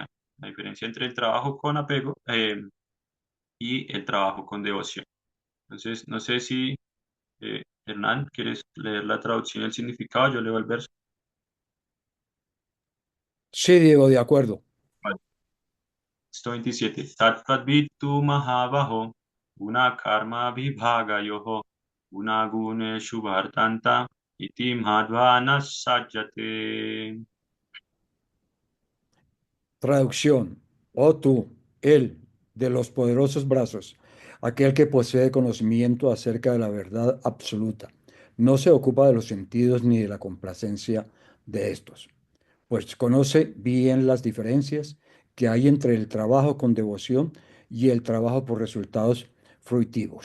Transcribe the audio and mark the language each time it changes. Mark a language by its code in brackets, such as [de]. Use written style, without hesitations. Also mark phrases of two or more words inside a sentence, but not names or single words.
[es] La diferencia entre el trabajo con apego y el trabajo con devoción. Entonces, no sé si Hernán, ¿quieres leer la traducción y el significado? Yo leo el verso. Sí, Diego, de acuerdo. Vale. Texto 27. [sa] Tatvat vitu mahabaho, guna karma vibhaga yoho, guna gune shubhartanta, iti madhvana sajjate. [es] Traducción. Oh tú, él, de los poderosos brazos, aquel que posee conocimiento acerca de la verdad absoluta, no se ocupa de los sentidos ni de la complacencia de estos, pues conoce bien las diferencias que hay entre el trabajo con devoción y el trabajo por resultados fruitivos.